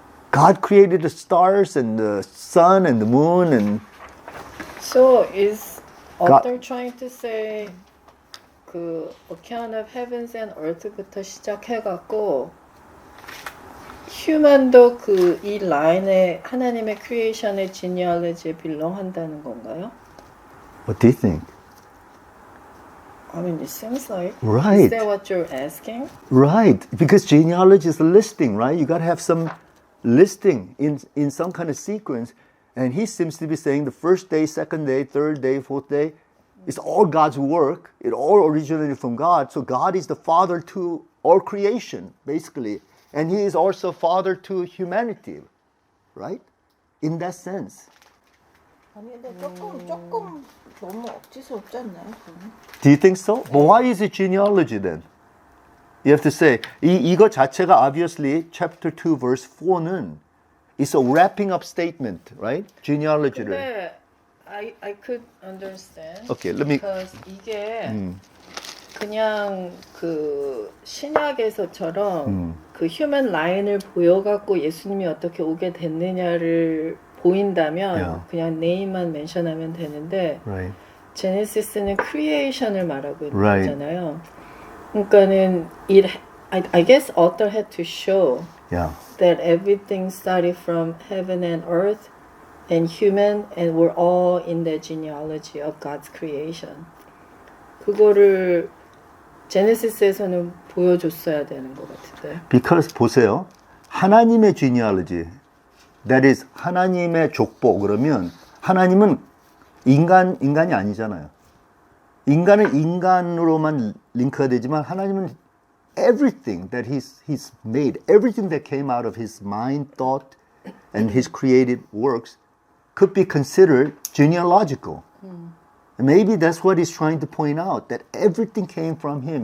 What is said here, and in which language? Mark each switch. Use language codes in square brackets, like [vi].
[en] God created the stars and the sun and the moon and... So is God- author trying to say [ko] 그 [en] account of heavens and earth [ko] 부터 시작해갖고 휴먼도 그 이 라인에 하나님의 크리에이션의 genealogy에 belong한다는 건가요? [en] What do you think? I mean, it seems like. Right. Is that what you're asking? Right, because genealogy is a listing, right? You got to have some listing in some kind of sequence. And he seems to be saying the first day, second day, third day, fourth day, it's all God's work. It all originated from God. So God is the father to all creation, basically. And he is also father to humanity, right? In that sense. [ko] 아니 근데 조금 너무 억지스럽지 않나요? 그러면? [en] Do you think so? But why is it genealogy then? You have to say, [ko] 이거 자체가 [en] obviously chapter 2 verse 4는 it's a wrapping up statement, right? [ko] genealogy를. [en] 근데 I could understand. Okay, let me- [ko] Because 이게 그냥 그 신약에서처럼 그 휴먼 라인을 보여갖고 예수님이 어떻게 오게 됐느냐를 보인다면 [en] Yeah. [ko] 그냥 네임만 멘션하면 되는데 [en] Right. [ko] 제네시스는 크리에이션을 말하고 있는 [en] Right. [ko] 거잖아요. 그러니까는 [en] I guess author had to show Yeah. that everything started from heaven and earth and human and we're all in the genealogy of God's creation. [ko] 그거를 제네시스에서는 보여줬어야 되는 것 같은데. Because 보세요. 하나님의 genealogy, [en] that is [ko] 하나님의 족보 그러면 하나님은 인간이 아니잖아요. 인간은 인간으로만 링크가 되지만 하나님은 [en] everything that he's made, everything that came out of his mind, thought, and his created works could be considered genealogical. And maybe that's what he's trying to point out, that everything came from him.